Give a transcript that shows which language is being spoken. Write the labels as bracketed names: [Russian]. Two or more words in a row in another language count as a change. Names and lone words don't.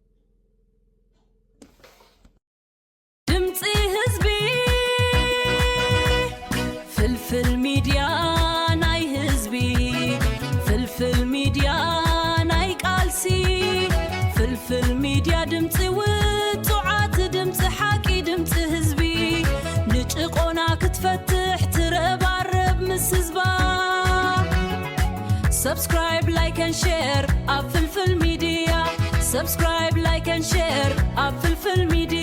[Tigrinya] ድምፂ ህዝቢ ፍልፍል ሚድያ ናይ ህዝቢ ፍልፍል ሚድያ ፍልፍል ሚድያ ድምፂ ውፅዓት ድምፂ ሓቂ ድምፂ ህዝቢ ንጭቆና ክትፈትሕ ትረባረብ ምስ ህዝባ [English] subscribe like and share [Tigrinya] ኣብ ፍልፍል ሚድያ [English] subscribe like and share [Tigrinya] ኣብ ፍልፍል ሚድያ